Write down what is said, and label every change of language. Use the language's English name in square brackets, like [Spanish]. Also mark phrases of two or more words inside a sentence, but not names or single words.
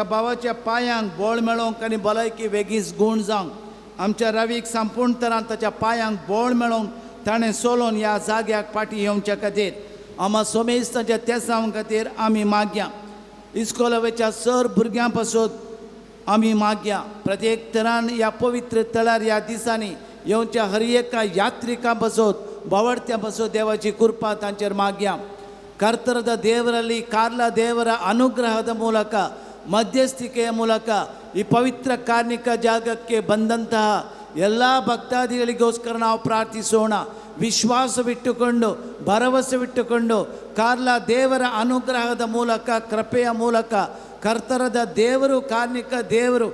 [Konkani] भावाच्या पांयांक बोळ मेळोंक आनी भलायकी वेगीच गुण जावंक आमच्या रवीक संपूर्ण तरान ताच्या पांयांक बोळ मेळोंक ताणें सोलोन ह्या जाग्याक पाटी येवच्या खातीर आमा सोमेस्ताच्या तेसां खातीर आमी मागया इस्कोलावेच्या सर भुरग्यां पासून आमी मागया प्रत्येक तरान ह्या पवित्र तळार ह्या दिसांनी येवच्या हर एका यात्रिकां पासून बावडत्यां पासून देवाची कृपा तांचेर मागया [Kannada] ಕರ್ತರದ ದೇವರಲ್ಲಿ ಕಾರ್ಲ ದೇವರ ಅನುಗ್ರಹದ ಮೂಲಕ ಮಧ್ಯಸ್ಥಿಕೆಯ ಮೂಲಕ ಈ ಪವಿತ್ರ ಕಾರ್ಣಿಕ ಜಾಗಕ್ಕೆ ಬಂದಂತಹ ಎಲ್ಲ ಭಕ್ತಾದಿಗಳಿಗೋಸ್ಕರ ನಾವು ಪ್ರಾರ್ಥಿಸೋಣ ವಿಶ್ವಾಸವಿಟ್ಟುಕೊಂಡು ಭರವಸೆವಿಟ್ಟುಕೊಂಡು ಕಾರ್ಲ ದೇವರ ಅನುಗ್ರಹದ ಮೂಲಕ ಕೃಪೆಯ ಮೂಲಕ ಕರ್ತರದ ದೇವರು ಕಾರ್ಣಿಕ ದೇವರು